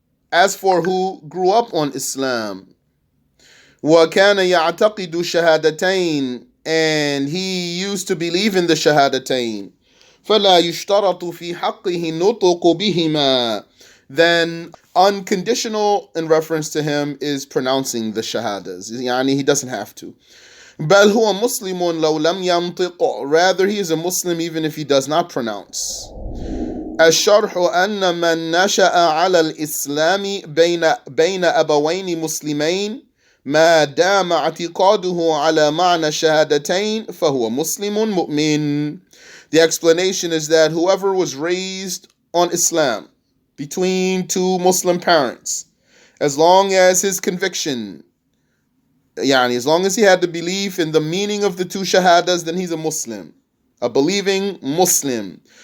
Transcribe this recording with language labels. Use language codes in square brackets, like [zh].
[en] As for who grew up on Islam, [ar] وَكَانَ يَعْتَقِدُ الشَّهَادَتَيْن, [en] and he used to believe in the Shahadatain, [ar] فَلَا يُشْتَرَطُ فِي حَقِّهِ النُّطْقُ بِهِمَا. [en] Then unconditional in reference to him is pronouncing the Shahadas. Yani he doesn't have to. [ar] بَلْ هُوَ مُسْلِمٌ لَوْ لَمْ يَنْطِقُ. [en] Rather, he is a Muslim even if he does not pronounce. [ar] Ash-SharH أن من نشأ على الإسلام بين أبوين مسلمين ما دام اعتقاده على معنى الشهادتين فهو مسلم مؤمن. [en] The explanation is that whoever was raised on Islam between two Muslim parents, as long as his conviction, as long as he had the belief in the meaning of the two shahadas, then he's a Muslim, a believing Muslim.